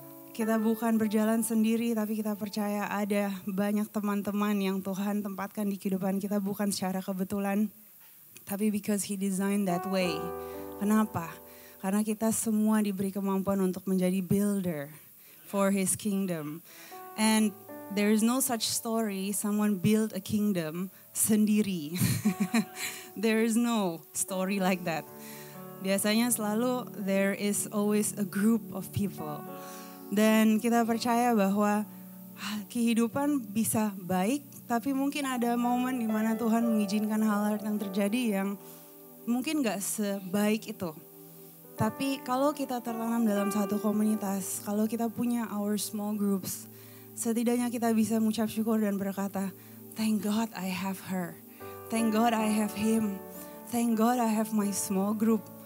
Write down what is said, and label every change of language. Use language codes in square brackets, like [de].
[id] Kita bukan berjalan sendiri tapi kita percaya ada banyak teman-teman yang Tuhan tempatkan di kehidupan kita bukan secara kebetulan. Tapi [en] because He designed that way. [id] Kenapa? Karena kita semua diberi kemampuan untuk menjadi [en] builder for His kingdom. And there is no such story someone build a kingdom [id] sendiri. [en] There is no story like that. [id] Biasanya selalu [en] there is always a group of people. [id] Dan kita percaya bahwa kehidupan bisa baik, tapi mungkin ada momen di mana Tuhan mengizinkan hal-hal yang terjadi yang mungkin gak sebaik itu. Tapi kalau kita tertanam dalam satu komunitas, kalau kita punya [en] our small groups, [id] setidaknya kita bisa mengucap syukur dan berkata, [en] thank God I have her, thank God I have him, thank God I have my small group.